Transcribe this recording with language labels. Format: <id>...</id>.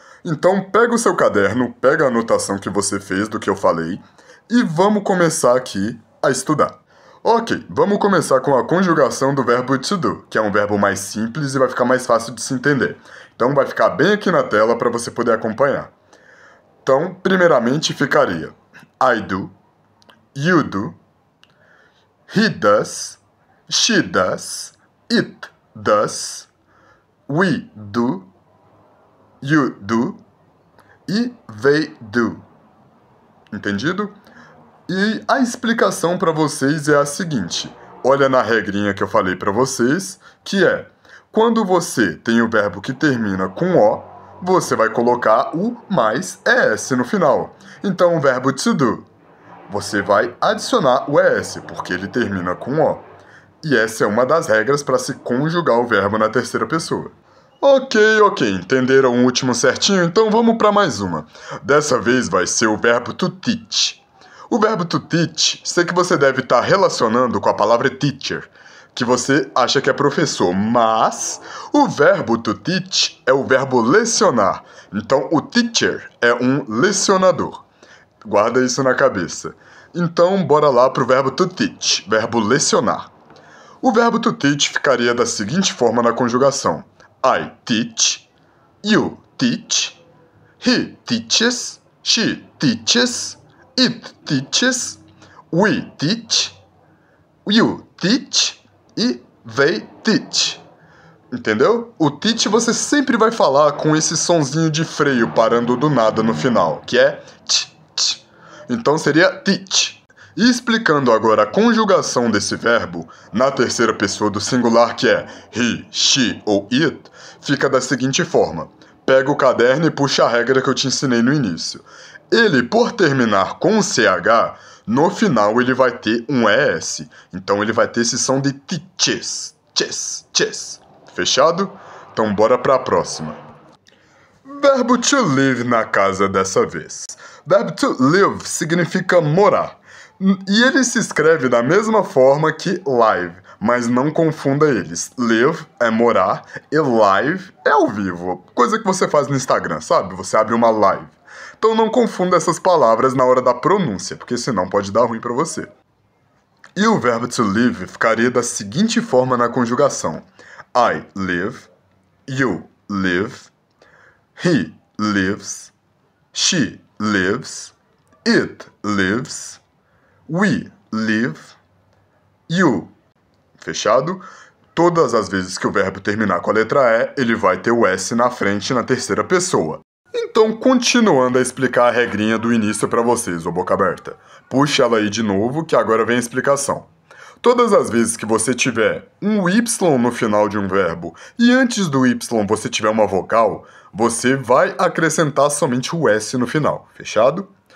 <pt>Então pega o seu caderno, pega a anotação que você fez do que eu falei e vamos começar aqui a estudar. Ok, vamos começar com a conjugação do verbo to do, que é um verbo mais simples e vai ficar mais fácil de se entender. Então vai ficar bem aqui na tela para você poder acompanhar. Então, primeiramente ficaria</pt> <en>I do, you do, he does, she does, it does, we do, you do e they do.</en> <pt>Entendido? E a explicação para vocês é a seguinte. Olha na regrinha que eu falei para vocês, que é quando você tem o verbo que termina com O, você vai colocar o mais ES no final. Então o verbo to do, você vai adicionar o ES, porque ele termina com O. E essa é uma das regras para se conjugar o verbo na terceira pessoa. Ok, entenderam o último certinho? Então vamos para mais uma. Dessa vez vai ser o verbo to teach. O verbo to teach, sei que você deve estar relacionando com a palavra teacher, que você acha que é professor, mas o verbo to teach é o verbo lecionar. Então o teacher é um lecionador. Guarda isso na cabeça. Então bora lá para o verbo to teach, verbo lecionar. O verbo to teach ficaria da seguinte forma na conjugação.</pt> <en>I teach, you teach, he teaches, she teaches, it teaches, we teach, you teach e they teach.</en> <pt>Entendeu? O teach você sempre vai falar com esse sonzinho de freio parando do nada no final, que é tch, tch. Então seria teach. E explicando agora a conjugação desse verbo na terceira pessoa do singular, que é he, she ou it, fica da seguinte forma. Pega o caderno e puxa a regra que eu te ensinei no início. Ele, por terminar com CH, no final ele vai ter um ES. Então ele vai ter esse som de teaches, chess, chess. Fechado? Então bora para a próxima. Verbo to live na casa dessa vez. Verbo to live significa morar. E ele se escreve da mesma forma que live, mas não confunda eles. Live é morar e live é ao vivo. Coisa que você faz no Instagram, sabe? Você abre uma live. Então não confunda essas palavras na hora da pronúncia, porque senão pode dar ruim para você. E o verbo to live ficaria da seguinte forma na conjugação.</pt> <en>I live, you live, he lives, she lives, it lives, we live, you.</en> <pt>Fechado? Todas as vezes que o verbo terminar com a letra E, ele vai ter o S na frente na terceira pessoa. Então, continuando a explicar a regrinha do início para vocês, ô boca aberta. Puxa ela aí de novo, que agora vem a explicação. Todas as vezes que você tiver um Y no final de um verbo e antes do Y você tiver uma vogal, você vai acrescentar somente o S no final, fechado?</pt>